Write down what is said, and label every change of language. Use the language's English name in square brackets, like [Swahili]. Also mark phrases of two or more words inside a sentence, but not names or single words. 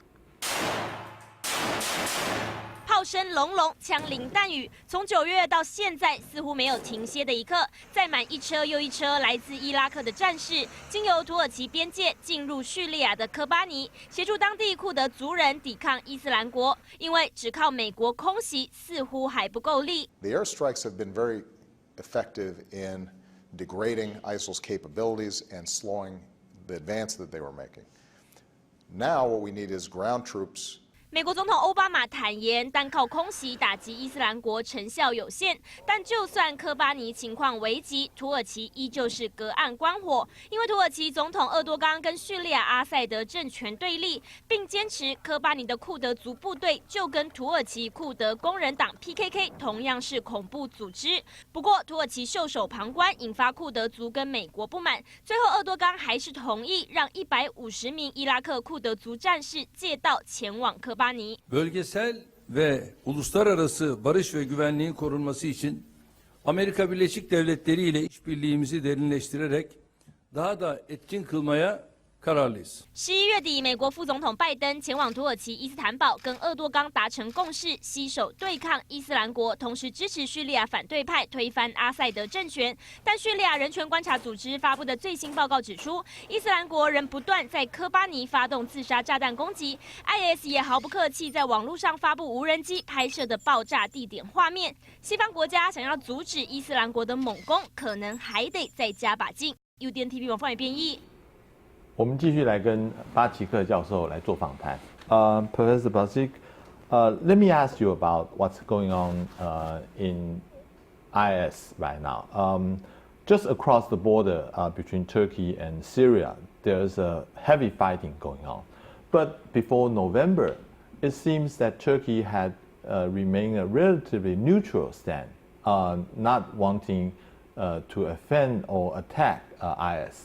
[Chinese] 炮声隆隆，枪林弹雨，从9月到现在，似乎没有停歇的一刻。载满一车又一车来自伊拉克的战士，经由土耳其边界进入叙利亚的科巴尼，协助当地库德族人抵抗伊斯兰国。因为只靠美国空袭似乎还不够力。 [English] The airstrikes have been very effective in degrading ISIL's capabilities and slowing the advance that they were making. Now what we need is ground troops. [Chinese] 美国总统奥巴马坦言，单靠空袭打击伊斯兰国成效有限。但就算科巴尼情况危急，土耳其依旧是隔岸观火，因为土耳其总统厄多刚跟叙利亚阿塞德政权对立，并坚持科巴尼的库德族部队就跟土耳其库德工人党 PKK 同样是恐怖组织。不过，土耳其袖手旁观，引发库德族跟美国不满。最后，厄多刚还是同意让150名伊拉克库德族战士借道前往科巴尼。 [Turkish] Bölgesel ve uluslararası barış ve güvenliğin korunması için Amerika Birleşik Devletleri ile işbirliğimizi derinleştirerek daha da etkin kılmaya kararlıyız. [Chinese] 11 月底，美国副总统拜登前往土耳其伊斯坦堡，跟厄多刚达成共识，携手对抗伊斯兰国，同时支持叙利亚反对派推翻阿塞德政权。但叙利亚人权观察组织发布的最新报告指出，伊斯兰国仍不断在科巴尼发动自杀炸弹攻击 ，IS 也毫不客气在网络上发布无人机拍摄的爆炸地点画面。西方国家想要阻止伊斯兰国的猛攻，可能还得再加把劲。UDN TV 网方语编译。我们继续来跟巴齐克教授来做访谈。 [English] Professor Baczyk, let me ask you about what's going on in IS right now. Just across the border between Turkey and Syria, there's a heavy fighting going on. But before November, it seems that Turkey had remained a relatively neutral stand, not wanting to offend or attack IS.